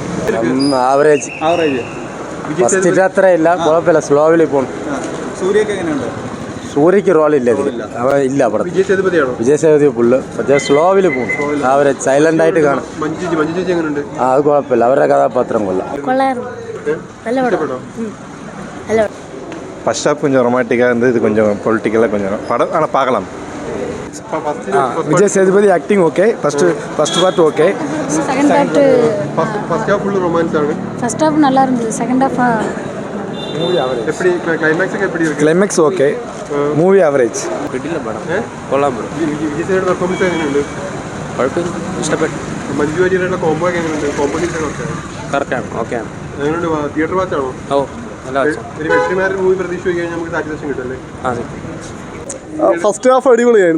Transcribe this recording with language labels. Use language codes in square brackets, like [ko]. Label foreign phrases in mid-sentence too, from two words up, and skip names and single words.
[ml] ആവറേജ്. ഫസ്റ്റിൻ്റെ അത്ര ഇല്ല, കുഴപ്പമില്ല. സ്ലോവിൽ പോകണം. സൂര്യയ്ക്ക് റോളില്ല ഇതിൽ. ഇല്ല പടം. വിജയ് സേതുപതി ഫുള്ള്. പക്ഷേ സ്ലോവിൽ പോകും. ആവറേജ്. സൈലൻ്റ് ആയിട്ട് കാണും. അത് കുഴപ്പമില്ല. അവരുടെ കഥാപാത്രം കൊള്ളാം. [ta] ஃபர்ஸ்ட் ஹாஃப் கொஞ்சம் ரொமான்டிக்காக இருந்து, இது கொஞ்சம் பொலிட்டிக்கலாக கொஞ்சம் படம். ஆனால் பார்க்கலாம். விஜய் சேதுபதி ஆக்டிங் ஓகே. ஃபர்ஸ்ட் பார்ட் ஓகே. செகண்ட் பார்ட் ஃபர்ஸ்ட் ஹாஃப் ஃபுல் ரொமான்ஸ் ஆகுது. ஃபர்ஸ்ட் ஹாஃப் நல்லா இருந்தது. செகண்ட் ஹாஃப் மூவி ஆவரேஜ். எப்படி கிளைமேக்ஸ் எப்படி இருக்கு? கிளைமேக்ஸ் ஓகே. மூவி ஆவറേജ്. [ml] കിട്ടില്ല പടം. കൊള്ളാം ബ്രോ. വിജയ് സേതുപതിയുടെ പെർഫോമൻസ് എങ്ങനെയുണ്ട്? കുഴപ്പമില്ല, ഇഷ്ടപ്പെട്ടു. മഞ്ജു വാര്യരുടെ കോംബോ ഒക്കെ എങ്ങനെയുണ്ട്? കോമ്പറ്റീഷൻ ഒക്കെ കറക്റ്റാണ്, ഓക്കെയാണ്. എങ്ങനെയുണ്ട്? തിയേറ്റർ വാച്ച് ആണോ? ഓ നല്ല വാച്ച്. ഒരു വെട്രിമാരൻ മൂവി പ്രതീക്ഷ കഴിഞ്ഞാൽ നമുക്ക് സാറ്റിസ്ഫാക്ഷൻ കിട്ടല്ലേ? അതെ. ഫസ്റ്റ് ഹാഫ് അടിപൊളിയായിരുന്നു.